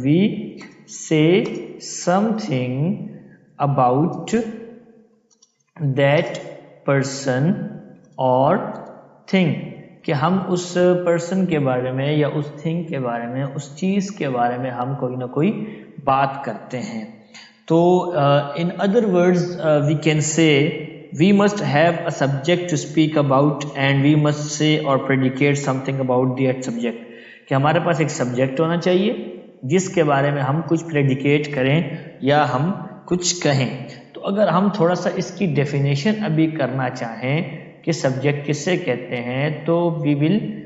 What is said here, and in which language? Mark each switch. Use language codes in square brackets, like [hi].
[en] we say something about that person [ur] اور thing, کہ ہم اس پرسن کے بارے میں یا اس تھنگ کے بارے میں، اس چیز کے بارے میں ہم کوئی نہ کوئی بات کرتے ہیں. تو [en] in other words we can say we must have a subject to speak about and we must say or predicate something about that subject. [ur] کہ ہمارے پاس ایک سبجیکٹ ہونا چاہیے جس کے بارے میں ہم کچھ پریڈیکیٹ کریں یا ہم کچھ کہیں. تو اگر ہم تھوڑا سا اس کی ڈیفینیشن ابھی کرنا چاہیں کہ سبجیکٹ کس سے کہتے ہیں، تو [en] we will